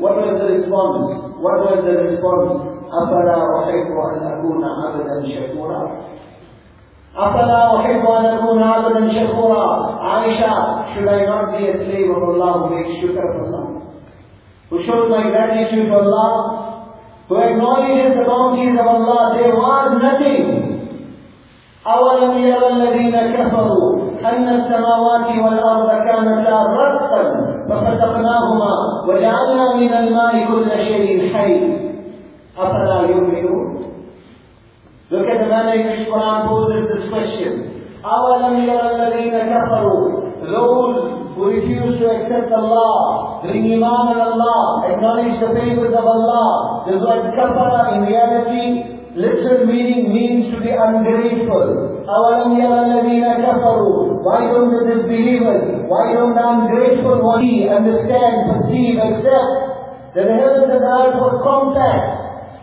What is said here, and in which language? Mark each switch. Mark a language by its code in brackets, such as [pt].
[en] What was the response? What was the response? [ar] أَفَلَا أُحِبُّ أَنْ أَكُونَ عَبْدًا شَكُورًا [en] أَفَلَا أُحِبُّ أَنْ أَكُونَ عَبْدًا شَكُورًا Aisha, should I not be a slave of Allah who makes shukr for Allah? Who shows my gratitude for Allah? Who acknowledges the bounties of Allah? There was nothing. [ar] أَوَلَمْ يَرَ الَّذِينَ كَفَرُوا أَنَّ السَّمَاوَاتِ وَالْأَرْضَ كَانَتَا رَتْقًا فَفَتَقْنَاهُمَا وَجَعَلْنَا مِنَ الْمَاءِ كُلَّ شَيْءٍ حَيٍّ أَفَلَا يُؤْمِنُونَ [en] Look at the manner in which Quran poses this question. [ar] أَوَلَمْ يَرَ الَّذِينَ كَفَرُوا [en] Those who refuse to accept Allah, bring iman in Allah, acknowledge the favors of Allah, the word kafara in reality, literal meaning means to be ungrateful. [ar] أَوَلَمْ يَرَ الَّذِينَ كَفَرُوا [en] Why don't the disbelievers, why don't the ungrateful one understand, perceive, accept that the heavens and the earth were compact.